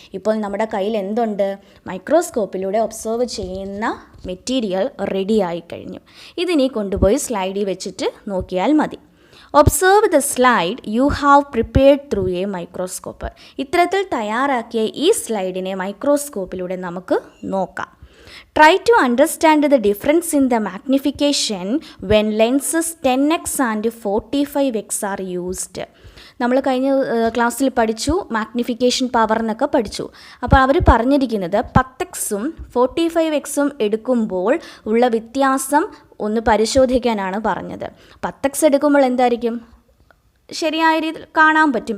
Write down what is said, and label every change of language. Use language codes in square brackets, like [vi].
[ml] ഇപ്പോൾ നമ്മുടെ കയ്യിൽ എന്തുണ്ട്? മൈക്രോസ്കോപ്പിലൂടെ ഒബ്സർവ് ചെയ്യുന്ന മെറ്റീരിയൽ റെഡി ആയി കഴിഞ്ഞു. ഇതിനെ കൊണ്ടുപോയി സ്ലൈഡിൽ വെച്ചിട്ട് നോക്കിയാൽ മതി. [en] Observe the slide you have prepared through a microscope. [ml] ഇത്തരത്തിൽ തയ്യാറാക്കിയ ഈ സ്ലൈഡിനെ മൈക്രോസ്കോപ്പിലൂടെ നമുക്ക് നോക്കാം. [en] Try to understand the difference in the magnification when lenses 10x and 45x are used. [ml] നമ്മൾ കഴിഞ്ഞ ക്ലാസ്സിൽ പഠിച്ചു, മാഗ്നിഫിക്കേഷൻ പവർ എന്നൊക്കെ പഠിച്ചു. അപ്പോൾ അവർ പറഞ്ഞിരിക്കുന്നത് 10x 45x എടുക്കുമ്പോൾ ഉള്ള വ്യത്യാസം ഒന്ന് പരിശോധിക്കാനാണ് പറഞ്ഞത്. 10x എടുക്കുമ്പോൾ എന്തായിരിക്കും? ശരിയായ രീതിയിൽ കാണാൻ പറ്റും.